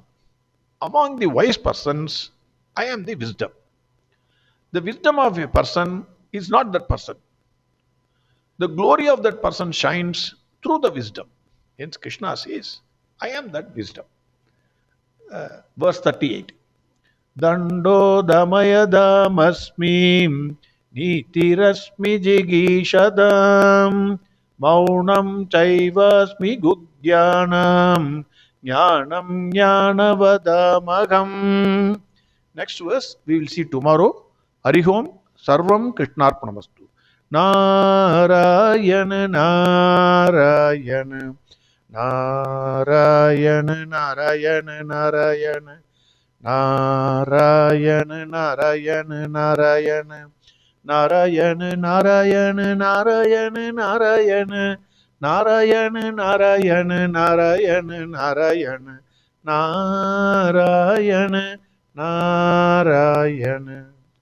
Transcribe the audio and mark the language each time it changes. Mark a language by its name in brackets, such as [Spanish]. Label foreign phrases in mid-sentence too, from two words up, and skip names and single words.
[English] Among the wise persons, I am the wisdom. The wisdom of a person is not that person. The glory of that person shines through the wisdom. Hence, Krishna says, I am that wisdom. Verse 38. [Sanskrit] Dando damayadamasmi nitirasmi jigishadam maunam chaivasmi gudyanam jnanam jnanavadamagam. [English] Next verse we will see tomorrow. [Sanskrit] Harihom Sarvam Krishnarpanamastu. Narayana Narayana Narayana Narayana Narayana Narayana Narayana Narayana Narayana Narayana Narayana Narayana Narayana Narayana Narayana Narayana Narayana Narayana